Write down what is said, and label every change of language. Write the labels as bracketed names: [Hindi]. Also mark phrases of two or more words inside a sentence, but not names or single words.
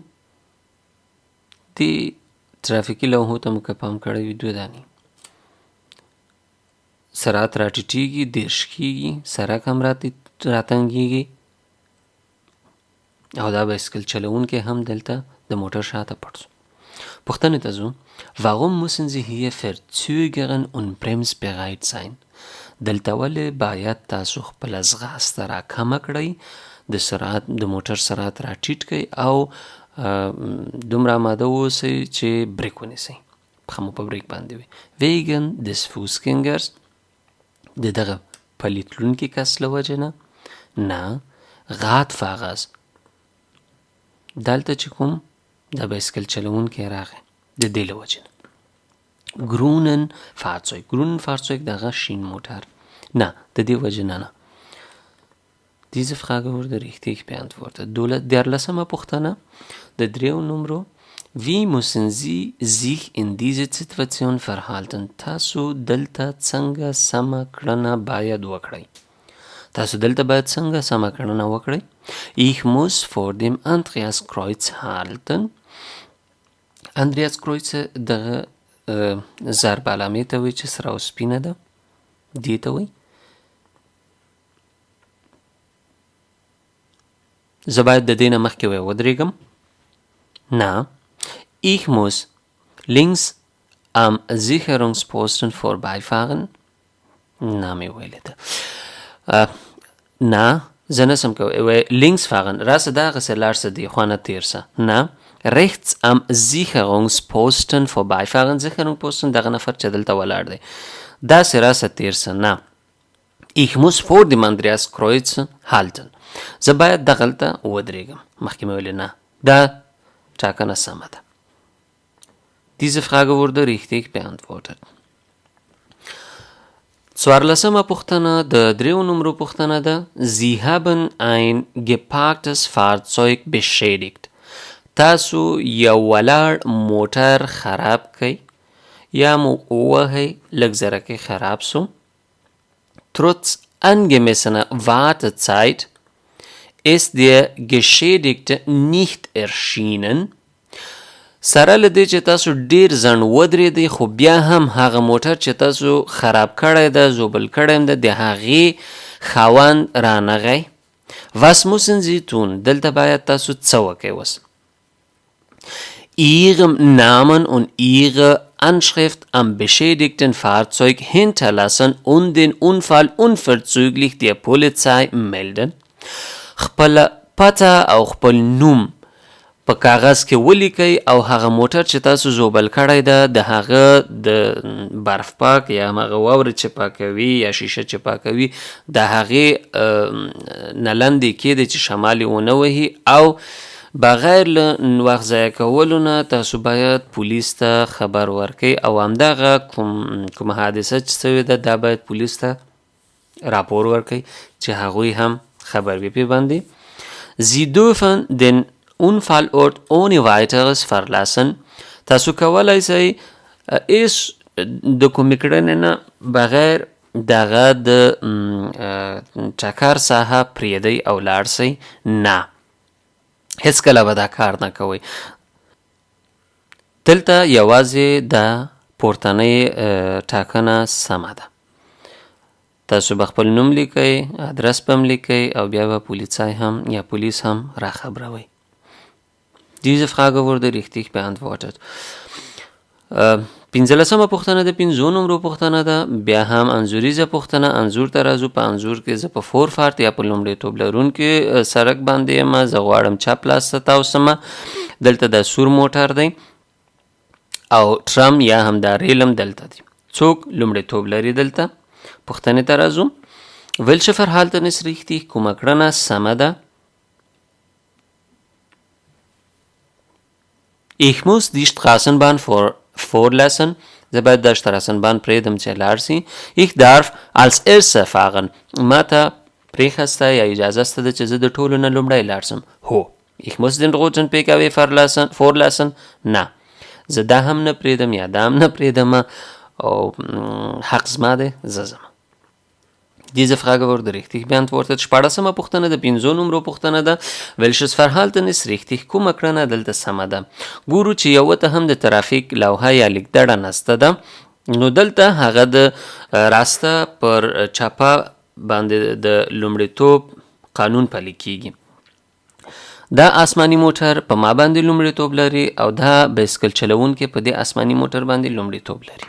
[Pashto] دې ترافیکي لوحو ته مو که پام کړی وي 2 دانې. سرعت راټیټېږي، 10 کېږي، سړک هم راتنګېږي او دا بایسکل چلوونکی هم دلته د موټر شاته پټ شو. پوښتنې ته ځو. [German] Warum müssen Sie hier verzögern und bremsbereit sein؟ [Pashto] دلته ولې باید تاسو خپله ځغاسته راکمه کړئ، د موټر سرعت راټیټ کړئ او دومره آماده واوسئ چې بریک ونیسئ، پښه مو په بریک باندې وي. [German] Wegen des Fußgängers، [Pashto] د دغه پلي تلونکي کس له وجې نه. نه. Radfahrers، دلته چې کوم د بایسکل چلوونکی راغی د دې له وجې نه. [German] grünen Fahrzeug. Grünen Fahrzeug [Pashto] دغه شین موټر. نه د دې وجه نه. [German] Diese Frage wurde richtig beantwortet. [Pashto] 14 پوښتنه د 3 نمبرو. [German] Wie müssen Sie sich in dieser Situation verhalten? [Pashto] تاسو دلته څنګه سمه کړنه باید وکړئ. تاسو دلته باید څنګه سمه کړنه وکړئ. [German] Ich muss vor dem Andreaskreuz halten. [Pashto] Andreaskreuz دغه ضرب علامې ته وایي چې سره او سپینه ده. دې ته وایي. زه باید د دې نه مخکې ودرېږم. نه. [German] Ich muss links am Sicherungsposten vorbeifahren. Na, mir [Pashto] ویلې ده. نه زه نسم کوی. [German] links fahren. [Pashto] راسه دغسې لاړ سه دې خوا نه تېر سه. نه. [German] rechts am Sicherungsposten vorbeifahren. [Pashto] Sicherungsposten دغه نفر چې دلته ولاړ دی. داسې راسه تېر سه. نه. [German] Ich muss vor dem Andreaskreuz halten. [Pashto] زه باید دغلته ودرېږم. مخکې مې ویلې نه. دا ټاکنه سمه ده. [German] Diese Frage wurde richtig beantwortet. [Pashto] 14 پوښتنه د 3 نمبرو پوښتنه ده. [German] Sie haben ein geparktes Fahrzeug beschädigt. [Pashto] تاسو یو ولاړ موټر خراب کړئ یا مو ووهئ لږ زرکې خراب سو. [German] Trotz angemessener Wartezeit ist der Geschädigte nicht erschienen. [Pashto] سره له دې چې تاسو ډیر ځنډ ودرېدئ خو بیا هم هغه موټر چې تاسو خراب کړی ده زوبل کړی ده د هغې خاوند رانغی. [German] Was müssen Sie tun? [Pashto] دلته باید تاسو څه وکئ اوس. [German] Ihrem Namen und Ihre Anschrift am beschädigten Fahrzeug hinterlassen und den Unfall unverzüglich der Polizei melden. [Pashto] خپل پته او خپل نوم په کاغذ کې ولیکئ او هغه موټر چې تاسو زوبل کړی ده د هغه د برف پاک یا هغه واوره چې پاکوي یا شیشه چې پاکوي د هغې نه لاندې کېدی چې شمال یې ونه وهي او بغیر له وخت ضایع کولو نه تاسو باید پولیس ته خبر ورکئ او همدغه کومه حادثه چې سوې ده دا باید پولیس ته راپور ورکئ چې هغوی هم خبر وي پې باندې. [German] Sie dürfen den Unfallort ohne weiteres verlassen. [Pashto] تاسو کولی شئ هیڅ د کومې کړنې نه بغیر دغه د ټکر ساحه پرېږدئ او لاړ شئ. نه هیڅکله به دا کار نه کوئ. دلته یوازې دا پورتنۍ ټاکنه سمه ده. تاسو به خپل نوم لیکئ ادرس به هم لیکئ او بیا به پولیسای هم یا پولیس هم راخبروئ. Diese Frage wurde richtig beantwortet. 15 پوښتنه د 5 نمبرو پوښتنه ده. بیا هم انځوریزه پوښتنه. انځور ته راځو. په انځور کې زه په فورفارت یا په لومړیتوب لرونکي سړک باندې یم. زه غواړم چپ لاس ته تاوسمه. دلته دا سور موټر دی او ټرم یا هم دا ریل هم دلته دی. څوک لومړیتوب لري دلته. پوښتنې ته راځو. [German] Welche Verhalten ist richtig? [Pashto] کومه کړنه سمه ده. [German] Ich muss die Straßenbahn vorlassen. [Pashto] زه باید د Straßenbahn پرېږدم چې لاړ شي. [German] Ich darf als Erster fahren. [Pashto] ما ته پرېښسته یا اجازه شته ده چې زه د ټولو نه لومړی لاړ شم. هو. [German] Ich muss den roten PKW vorlassen. [Pashto] نه زه دا هم نه پرېږدم یا دا هم نه پرېږدم او حق زما دی زه ځم. [German] Diese Frage wurde richtig beantwortet. [Pashto] 14 پوښتنه د 5 نمبرو پوښتنه ده. [German] Welches Verhalten ist richtig? [Pashto] کومه کړنه دلته سمه ده. ګورو چې یو ته هم د ترافیک لوحه یا لیکدړه نسته ده. نو دلته هغه د راسته پر چپه باندې د لومړیتوب قانون پلی کیږي. دا آسماني موټر په ما باندې لومړیتوب لري او دا بایسکل چلونکی په دې آسماني موټر باندې لومړیتوب لري.